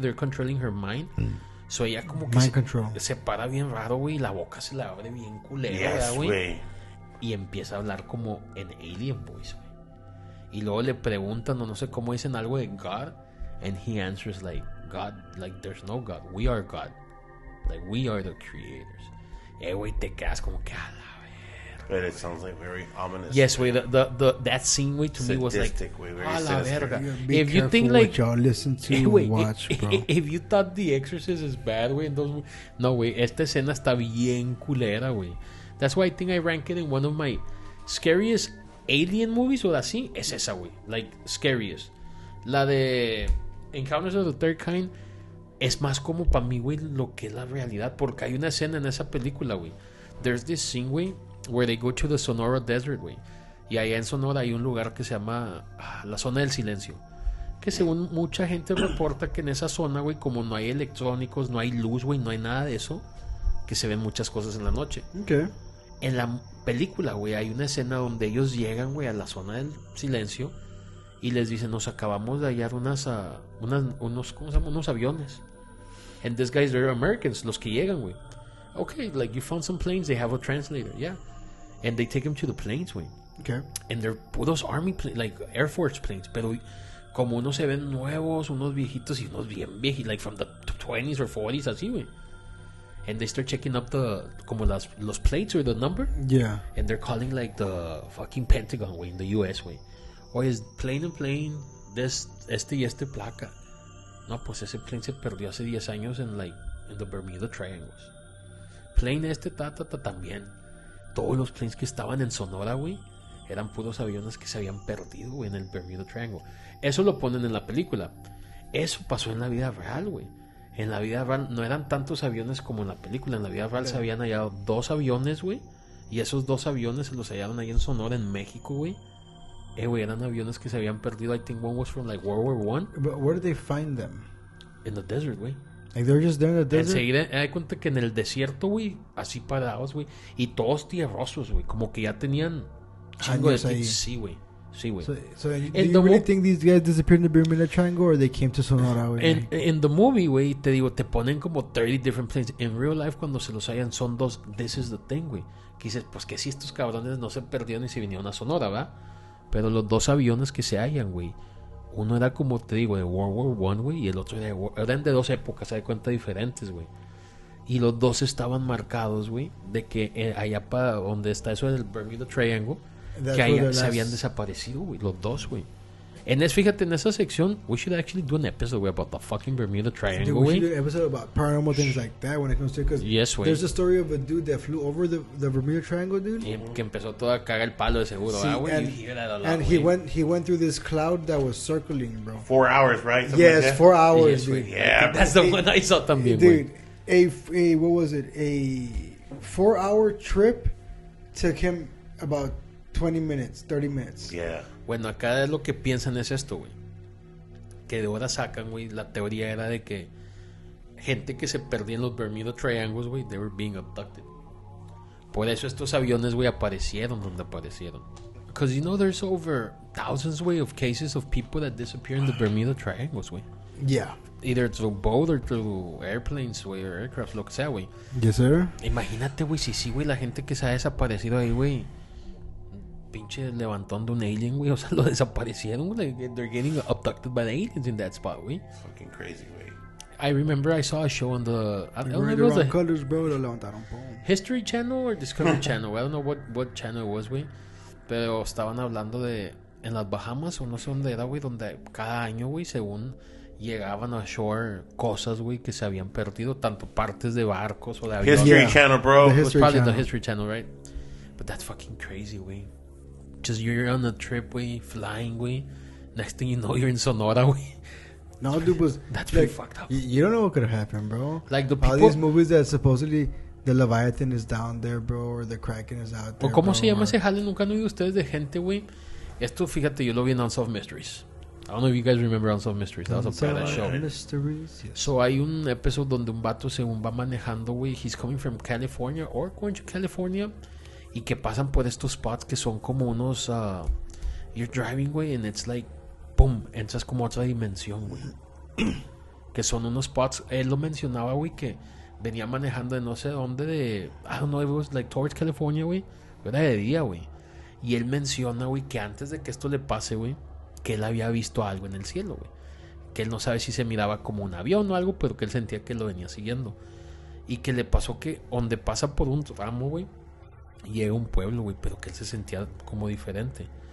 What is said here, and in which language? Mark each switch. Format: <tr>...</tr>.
<en>They're controlling her mind.</en> <es>So ella como que</es> <en>Mind control.</en> <es>se para bien raro, güey, y la boca se le abre bien culera,</es> <en>Yes,</en> <es>güey. güey. Y empieza a hablar como en Alien Voice, güey. Y luego le preguntan, o no sé cómo dicen algo de</es> <en>God, and he answers like, God, like there's no God, we are God. Like we are the creators.</en> <es>Güey, te quedas como que a la verga.</es> <en>But it sounds like very ominous. Yes, güey, that scene, güey, to me was like, Sadistic, güey, very</en> <es>a la</es> <en>sinister.</en> <es>verga.</es> <en>Be If you careful think what like, y'all listen to</en> <es>güey,</es> <en>and watch, bro. if you thought The Exorcist is bad,</en> <es>güey, no, güey, esta escena está bien culera, güey.</es> <en>That's why I think I rank it in one of my scariest alien movies</en> <es>o así. Es esa, güey,</es> <en>like scariest.</en> <es>La de Encounters of the Third Kind es más como para mí, güey, lo que es la realidad, porque hay una escena en esa película, güey.</es> <en>There's this scene, güey, where they go to the Sonora Desert, güey.</en> <es>Y allá en Sonora hay un lugar que se llama la zona del silencio. Que según mucha gente reporta que en esa zona, güey, como no hay electrónicos, no hay luz, güey, no hay nada de eso, que se ven muchas cosas en la noche.</es> <en>Okay.</en> <es>En la película, güey, hay una escena donde ellos llegan, güey, a la zona del silencio y les dicen, nos acabamos de hallar unos, ¿cómo se llama? Unos aviones.</es> <en>And these guys, they're Americans,</en> <es>los que llegan, güey.</es> <en>Okay, like you found some planes, they have a translator, yeah. And they take them to the planes, güey. Okay.</en> <es>And they're puros</es> <en>army planes, like Air Force planes,</en> <es>pero como unos se ven nuevos, unos viejitos y unos bien viejitos,</es> <en>like from the 20s or 40s,</en> <es>así, güey.</es> <en>And they start checking up</en> <es>como los</es> <en>plates or the number. Yeah. And they're calling like the fucking Pentagon, güey, in the US, güey.</en> <es>Oye, es plane este y este placa. No, pues ese plane se perdió hace 10 años en the Bermuda Triangles. Plane también. Todos los planes que estaban en Sonora, güey, eran puros aviones que se habían perdido, güey, en el Bermuda Triangle. Eso lo ponen en la película. Eso pasó en la vida real, güey. En la vida real no eran tantos aviones como en la película. En la vida real se habían hallado 2 aviones, güey. Y esos 2 aviones se los hallaron ahí en Sonora, en México, güey. Güey, eran aviones que se habían perdido.</es> <en>I think one was from like World War I. But where did they find them? In the desert, güey. Like they're just there in the desert?</en> <es>Enseguida me da cuenta que en el desierto, güey, así parados, güey. Y todos tierrosos, güey. Como que ya tenían chingo de Años ahí. Sí, güey. Sí, güey.</es> <en>So do you really think these guys disappeared in the Bermuda Triangle or they came to Sonora, güey? In the movie,</en> <es>güey, te digo, te ponen como</es> <en>30 different places. In real life,</en> <es>cuando se los hallan, son 2.</es> <en>This is the thing, güey.</en> <es>Que dices, pues que si estos cabrones no se perdieron y se vinieron a Sonora, ¿va? Pero los 2 aviones que se hallan, güey. Uno era como, te digo, de World War I, güey. Y el otro eran de 2 épocas, se da cuenta, diferentes, güey. Y los 2 estaban marcados, güey, de que allá para donde está eso del Bermuda Triangle, que allá se habían desaparecido, güey, los 2, güey. Fíjate, en esa sección,</es> <en>we should actually do an episode, güey, about the fucking Bermuda Triangle, güey. We should do an episode about paranormal things like that when it comes to it, because there's a story of a dude that flew over the Bermuda Triangle, dude.</en> <es>Y que empezó todo a cagar el palo de seguro, güey.</es> <en>And he went through this cloud that was circling, bro. 4 hours, right? Something yes, like 4 hours, dude. Yeah, that's the one I saw</en> <es>también,</es> <en>dude. What was it? A 4-hour trip took him about 20 minutes, 30 minutes. Yeah.</en> <es>Bueno, acá lo que piensan es esto, güey. Que de ahora sacan, güey, la teoría era de que gente que se perdía en los Bermuda Triangles, güey,</es> <en>they were being abducted.</en> <es>Por eso estos aviones, güey, aparecieron donde aparecieron.</es> <en>Because, you know, there's over thousands, güey, of cases of people that disappear in the Bermuda Triangles, güey. Yeah. Either through boat or through airplanes, güey, or aircraft,</en> <es>lo que sea,</es> <en>güey. Yes, sir.</en> <es>Imagínate, güey, sí, güey, la gente que se ha desaparecido ahí, güey. Pinche levantón de un alien, güey. O sea, lo desaparecieron, güey.</es> <en>They're getting abducted by the aliens in that spot, güey. Fucking crazy, güey. I remember I saw a show on the... I don't know if it was</en> <es>colors, bro, lo levantaron,</es> <en>History Channel or Discovery Channel. I don't know what channel it was, güey.</en> <es>Pero estaban hablando de... En las Bahamas, o no sé dónde era, güey. Donde cada año, güey, según... Llegaban a shore cosas, güey, que se habían perdido, tanto partes de barcos o de aviones.</es> <en>History Channel, bro. It was probably the History Channel, right? But that's fucking crazy, güey. Just you're on a trip, güey, flying, güey. Next thing you know, you're in Sonora, güey. No, dude, was that's pretty fucked up. You don't know what could have happened, bro. Like the people, all these movies that supposedly the Leviathan is down there, bro, or the Kraken is out there.</en> <es>¿O cómo</es> <en>bro,</en> <es>se llama ese jale? Nunca han oído ustedes de gente, güey. Esto, fíjate, yo lo vi en Unsolved Mysteries.</es> <en>I don't know if you guys remember Unsolved Mysteries. That was a badass show. Mysteries, yes.</en> <es>So hay un episodio donde un vato según va manejando, güey.</es> <en>He's coming from California or going to California.</en> <es>Y que pasan por estos spots que son como unos...</es> <en>you're driving, güey, and it's like...</en> <es>Boom, entras como a otra dimensión, güey. Que son unos spots... Él lo mencionaba, güey, que venía manejando de no sé dónde de...</es> <en>I don't know if it was like towards California, güey.</en> <es>Era de día, güey. Y él menciona, güey, que antes de que esto le pase, güey, que él había visto algo en el cielo, güey. Que él no sabe si se miraba como un avión o algo, pero que él sentía que lo venía siguiendo. Y que le pasó que donde pasa por un ramo, güey, llega un pueblo, güey, pero que él se sentía como diferente.</es>